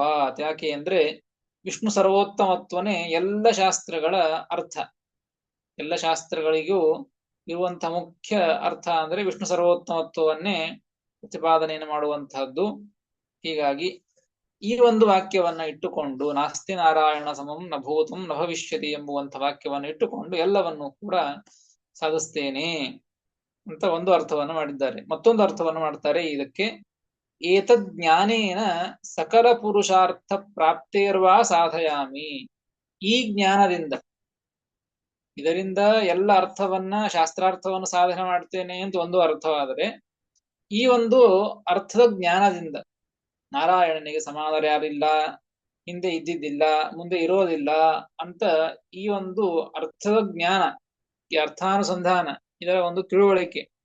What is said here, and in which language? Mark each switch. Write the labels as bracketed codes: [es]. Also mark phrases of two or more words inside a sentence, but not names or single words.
[kn] ಯಾಕೆ ಅಂದ್ರೆ ವಿಷ್ಣು ಸರ್ವೋತ್ತಮತ್ವನೇ ಎಲ್ಲ ಶಾಸ್ತ್ರಗಳ ಅರ್ಥ. ಎಲ್ಲ ಶಾಸ್ತ್ರಗಳಿಗೂ ಇರುವಂತಹ ಮುಖ್ಯ ಅರ್ಥ ಅಂದ್ರೆ ವಿಷ್ಣು ಸರ್ವೋತ್ತಮತ್ವವನ್ನೇ ಪ್ರತಿಪಾದನೆಯನ್ನು ಮಾಡುವಂತಹದ್ದು. ಹೀಗಾಗಿ ಈ ಒಂದು ವಾಕ್ಯವನ್ನ ಇಟ್ಟುಕೊಂಡು [sa] ನಾಸ್ತಿ ನಾರಾಯಣ ಸಮಂ ನ ಭೂತಂ ನ ಭವಿಷ್ಯತಿ [kn] ಎಂಬುವಂತ ವಾಕ್ಯವನ್ನು ಇಟ್ಟುಕೊಂಡು ಎಲ್ಲವನ್ನೂ ಕೂಡ ಸಾಧಿಸ್ತೇನೆ ಅಂತ ಒಂದು ಅರ್ಥವನ್ನು ಮಾಡಿದ್ದಾರೆ. ಮತ್ತೊಂದು ಅರ್ಥವನ್ನು ಮಾಡ್ತಾರೆ ಇದಕ್ಕೆ, [sa] ಏತದ್ ಜ್ಞಾನೇನ ಸಕಲ ಪುರುಷಾರ್ಥ ಪ್ರಾಪ್ತೇರ್ವಾ ಸಾಧಯಾಮಿ. [kn] ಈ ಜ್ಞಾನದಿಂದ, ಇದರಿಂದ ಎಲ್ಲ ಅರ್ಥವನ್ನ, ಶಾಸ್ತ್ರಾರ್ಥವನ್ನು ಸಾಧನೆ ಮಾಡ್ತೇನೆ ಅಂತ ಒಂದು ಅರ್ಥವಾದರೆ, ಈ ಒಂದು ಅರ್ಥದ ಜ್ಞಾನದಿಂದ ನಾರಾಯಣನಿಗೆ ಸಮಾನರು ಯಾರಿಲ್ಲ, ಹಿಂದೆ ಇದ್ದಿದ್ದಿಲ್ಲ, ಮುಂದೆ ಇರೋದಿಲ್ಲ ಅಂತ ಈ ಒಂದು ಅರ್ಥದ ಜ್ಞಾನ, ಈ ಅರ್ಥಾನುಸಂಧಾನ, ಇದರ ಒಂದು ತಿಳುವಳಿಕೆ,